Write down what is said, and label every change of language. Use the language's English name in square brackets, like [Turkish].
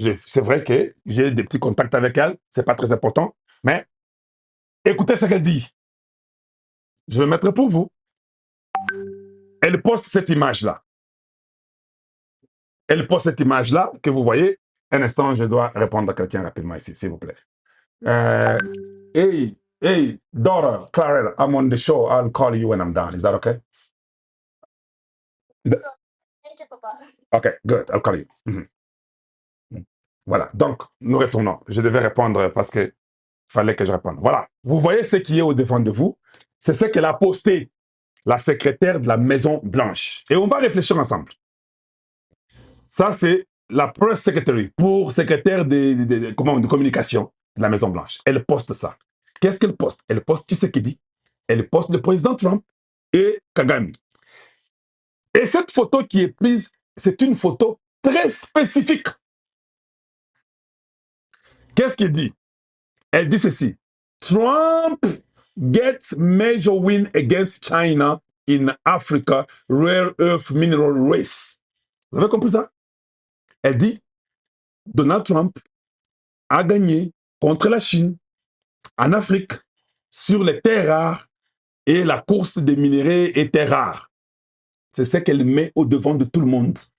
[French] C'est vrai que j'ai des petits contacts avec elle. Ce n'est pas très important. Mais écoutez ce qu'elle dit. Je vais mettre pour vous. Elle poste cette image-là. Elle poste cette image-là que vous voyez. Un instant, je dois répondre à quelqu'un rapidement ici, s'il vous plaît. [English] Hey, daughter, Clarel, I'm on the show. I'll call you when I'm done. Is that okay? Okay, good. I'll call you. Voilà. [French] Donc, nous retournons. Je devais répondre parce que fallait que je réponde. Voilà. Vous voyez ce qui est au devant de vous. C'est ce qu'elle a posté, la secrétaire de la Maison Blanche. Et on va réfléchir ensemble. Ça, c'est la press secretary, pour secrétaire de communication de la Maison Blanche. Elle poste ça. Qu'est-ce qu'elle poste? Elle poste Tshisekedi. Elle poste le président Trump et Kagame. Et cette photo qui est prise, c'est une photo très spécifique. Qu'est-ce qu'elle dit? Elle dit ceci. [English] Trump gets major win against China in Africa rare earth mineral race. [French] Vous avez compris ça? Elle dit, Donald Trump a gagné contre la Chine en Afrique sur les terres rares et la course des minéraux et terres rares. C'est ce qu'elle met au devant de tout le monde.